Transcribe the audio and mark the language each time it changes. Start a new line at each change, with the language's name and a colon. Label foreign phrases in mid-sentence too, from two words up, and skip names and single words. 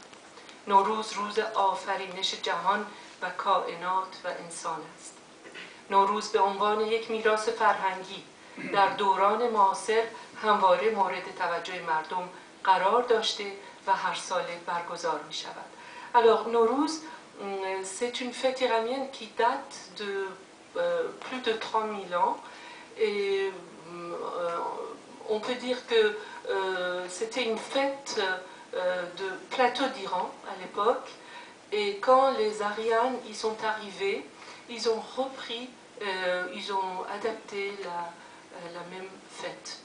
Persian: نوروز روز آفرینش جهان و کائنات و انسان است. نوروز به عنوان یک میراث فرهنگی در دوران معاصر همواره مورد توجه مردم قرار داشته و هر ساله برگزار می شود.
French: Alors Nowruz, c'est une fête iranienne qui date de plus de 3000 ans et on peut dire que c'était une fête de plateau d'Iran à l'époque, et quand les Arianes y sont arrivés, ils ont repris, ils ont adapté la même fête.